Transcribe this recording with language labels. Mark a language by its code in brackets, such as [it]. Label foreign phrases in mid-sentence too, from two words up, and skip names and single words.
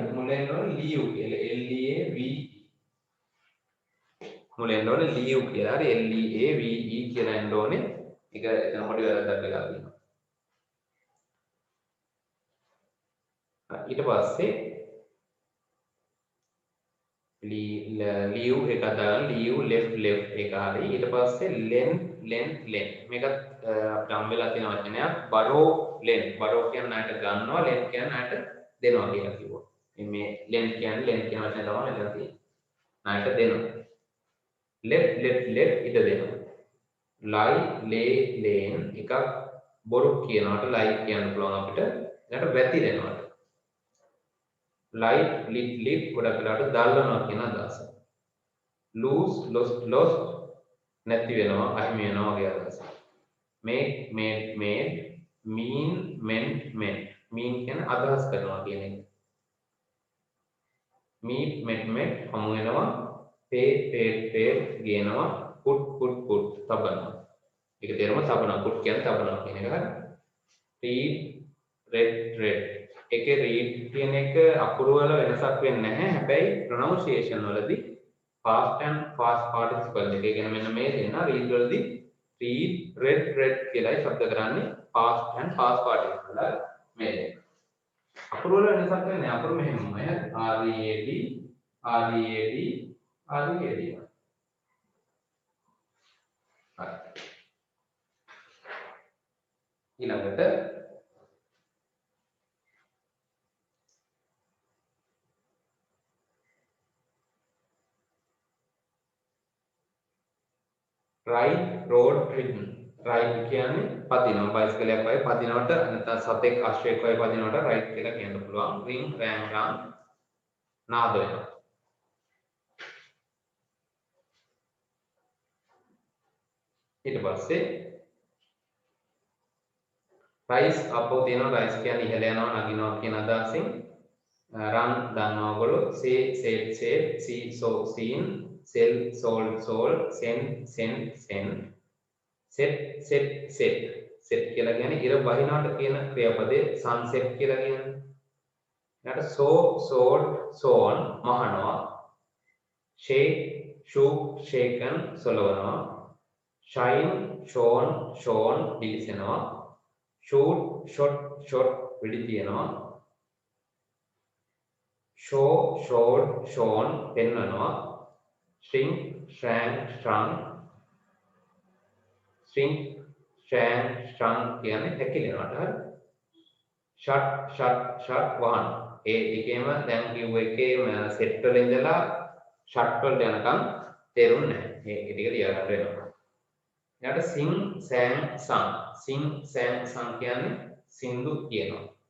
[si] මුල එන්න ඕන leave කියලා. L E A V මුල එන්න ඕන leave කියලා. හරි L E A V E කියලා එන්න ඕනේ. ඒක එතන පොඩි වැරද්දක් වෙලා තියෙනවා. ඊට පස්සේ leave එක දාන්න [en] leave left [si] එක හරි. ඊට පස්සේ length මේකත් අපිට හම් වෙලා තියෙන වචනයක්. borrow කියන්නේ ණයට ගන්නවා. lend කියන්නේ ණයට දෙනවා කියලා කිව්වා. මේ lend කියන්නේ කියන වචනේ තමයි මෙතන තියෙන්නේ. ණයට දෙනවා. let ඉඩ දෙනවා. [en] lie lane [si] එකක් බොරු කියනකට lie කියන්න පුළුවන් අපිට. ඊට වැතිරෙනවට. [en] light lit [si] ගොඩක් වෙලාවට දාල්නවා කියන අදහස. [en] lose lost [si] නැති වෙනවා අහිමි වෙනවා වගේ අදහස. [en] make made mean meant mean [si] කියන්නේ අදහස් කරනවා කියන එක. [en] meet met [si] හමු වෙනවා. pay ගේනවා. put තබනවා. ඒක තේරුම තබනවා. put කියන්නේ තබනවා කියන එක හරි. read ඒකේ read කියන එක අකුරු වල වෙනසක් වෙන්නේ නැහැ. හැබැයි pronunciation වලදී [en] past and past participle [si] දෙක ගැන මෙන්න මේ දෙන්න read වලදී read කියලායි ශබ්ද කරන්නේ. [en] past and past participle [si] මේ දෙක. අකුරු වල වෙනසක් නැහැ. අකුරු මෙහෙමයි. [en] R E A D READ READ. [si] හරි. [en] ඊළඟට ride road ridden. [si] ride කියන්නේ පදිනවා බයිසිකලයක් වගේ පදිනවට නැත්නම් සතෙක් අශ්වයෙක් වගේ පදිනවට ride කියලා කියන්න පුළුවන්. [en] ring rang rang [si] නාද වෙනවා. ඊට පස්සේ rise අපෝ තියෙනවා rise කියන්නේ ඉහළ යනවා නගිනවා කියන අදහසින් run දන්නවා ඔයගොල්ලෝ [en] say said said see saw seen sell sold sold send sent sent set set [si] set set කියලා කියන්නේ ඉර බහිනාට කියන ක්‍රියාපදේ sunset කියලා කියන්නේ. [en] ඊට so sold sown මහනවා shake shook shaken සොලවනවා shine shone shown දිලිසෙනවා shoot shot shot [si] වෙඩි තියනවා [en] show showed shown [si] පෙන්වනවා [en] shrink shrank shrunk shrink shrank shrunk [si] කියන්නේ හැකිලෙනවට හරි [en] shut shut shut [si] වහන ඒ දෙකේම දැන් කිව්ව එකේ සෙට් වල ඉඳලා shut වලට යනකම් තේරුන්නේ නැහැ මේ ටික ලියා ගන්න වෙනවා ඊට [en] sing sang sung sing sang sung [si] කියන්නේ සින්දු කියනවා